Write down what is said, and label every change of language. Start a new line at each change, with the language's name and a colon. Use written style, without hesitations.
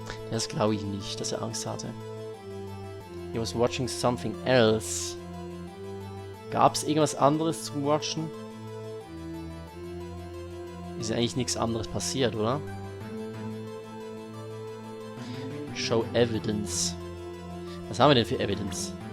German: Das glaube ich nicht, dass er Angst hatte.
English: He was watching something else.
German: Gab's irgendwas anderes zum Watchen? Ist ja eigentlich nichts anderes passiert, oder?
English: Show evidence.
German: Was haben wir denn für Evidence?